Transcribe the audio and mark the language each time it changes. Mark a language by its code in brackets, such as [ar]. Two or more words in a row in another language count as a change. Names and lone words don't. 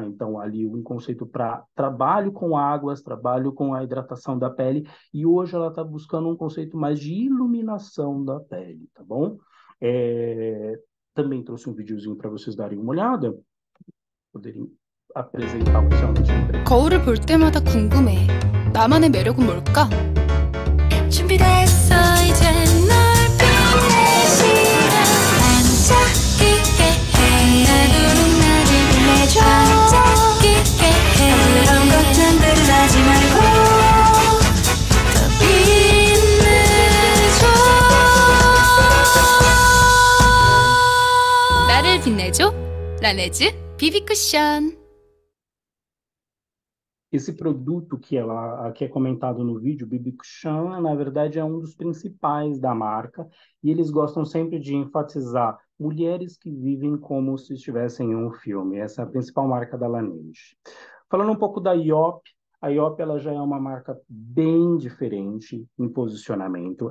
[pt] Então, ali um conceito para trabalho com águas, trabalho com a hidratação da pele, e hoje ela está buscando um conceito mais de iluminação da pele, tá bom? Também trouxe um videozinho para vocês darem uma olhada, poderem apresentar oficialmente a empresa. [ko] 거울을 볼 때마다 궁금해. 나만의 매력은 뭘까? 준비됐어 이제 널 빛낼 시간 반짝이게 해 하루는 나를 빛내줘 반짝이게 해 그런 걱정들을 하지 말고 더 빛내줘 나를 빛내줘 라네즈 BB 쿠션. [pt] Esse produto que é comentado no vídeo, BB Cushion, na verdade é um dos principais da marca e eles gostam sempre de enfatizar mulheres que vivem como se estivessem em um filme. Essa é a principal marca da Laneige. Falando um pouco da IOP, a IOP ela já é uma marca bem diferente em posicionamento.